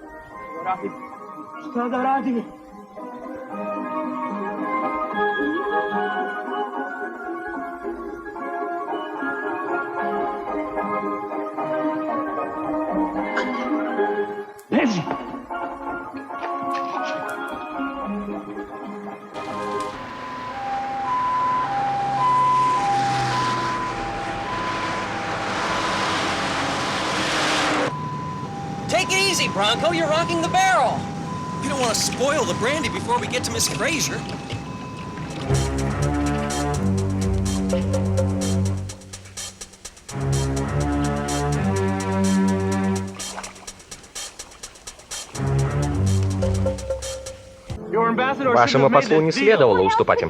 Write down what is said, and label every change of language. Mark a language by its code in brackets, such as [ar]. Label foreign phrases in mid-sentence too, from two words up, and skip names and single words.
[sr] Šta da radim? Beži! [en] Take it easy, Bronco. You're rocking the barrel. You don't want to spoil the brandy before we get to Miss Fraser. [ru] Вашему послу не следовало уступать им.